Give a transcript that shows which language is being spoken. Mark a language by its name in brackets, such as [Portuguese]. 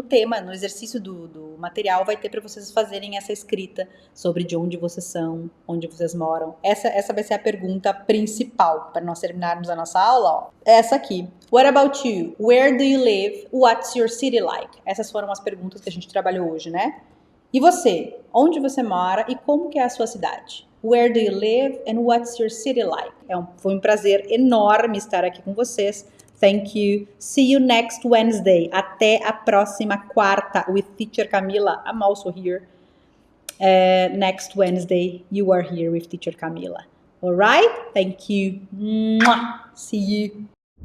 [Portuguese] No tema, no exercício do material, vai ter para vocês fazerem essa escrita sobre de onde vocês são, onde vocês moram. Essa vai ser a pergunta principal para nós terminarmos a nossa aula. Ó. Essa aqui. [English] What about you? Where do you live? What's your city like? [Portuguese] Essas foram as perguntas que a gente trabalhou hoje, né? E você? Onde você mora e como que é a sua cidade? [English] Where do you live and what's your city like? [Portuguese] Foi um prazer enorme estar aqui com vocês. [English] Thank you. See you next Wednesday. [Portuguese] Até a próxima quarta [English] with Teacher Camila. I'm also here. Next Wednesday, you are here with Teacher Camila. All right? Thank you. Mwah. See you.